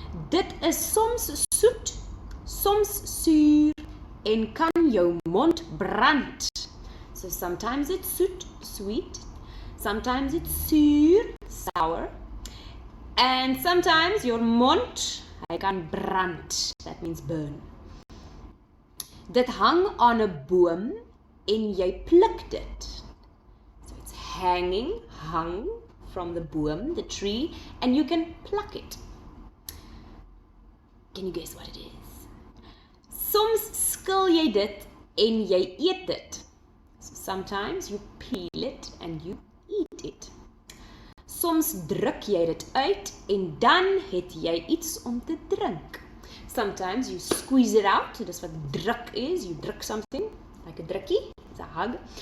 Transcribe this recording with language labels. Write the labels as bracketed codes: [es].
[af] Dit is soms soet, soms suur en kan jou mond brand. [en] So sometimes it's sweet, sometimes it's suur, sour. And sometimes your mond, [af] hy kan brand, [en] that means burn. [af] Dit hang aan 'n boom en jy pluk dit. [en] So it's hung from the boom, the tree, and you can pluck it. Can you guess what it is? [af] Soms skil jy dit en jy eet dit. [en] So sometimes you peel it and you eat it. [af] Soms druk jy dit uit en dan het jy iets om te drink. [en] Sometimes you squeeze it out. So that's what druk is. You druk something, like a drukkie. It's a hug.